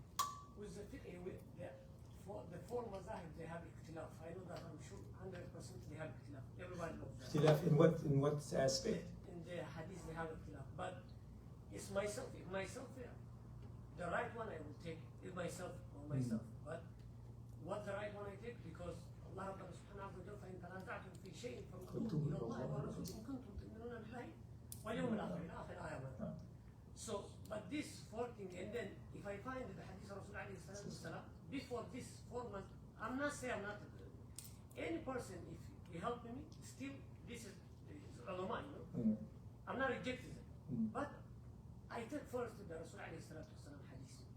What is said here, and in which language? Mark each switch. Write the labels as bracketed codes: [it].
[en] the four mazahib, they have ikhtilaf. I know that, I'm sure 100% they have ikhtilaf. Everybody knows that. Ikhtilaf in what aspect? In the hadith they have ikhtilaf. But it's myself. If myself, the right one I will take is myself or myself. But what the right one I take? Because [ar] Allah subhanahu wa ta'ala فإن تنازعتم في شيء فردوه إلى الله والرسول إن كنتم تؤمنون بالله واليوم الآخر إلى آخر آية. [en] So, but this four thing, and then if I find the hadith of Rasul alayhi salatu wasalam, before this 4 months, I'm not saying I'm not, any person, if he helped me, still, this is ulama, you know? I'm not rejecting it. But I take first the Rasul alayhi salatu wasalam hadith.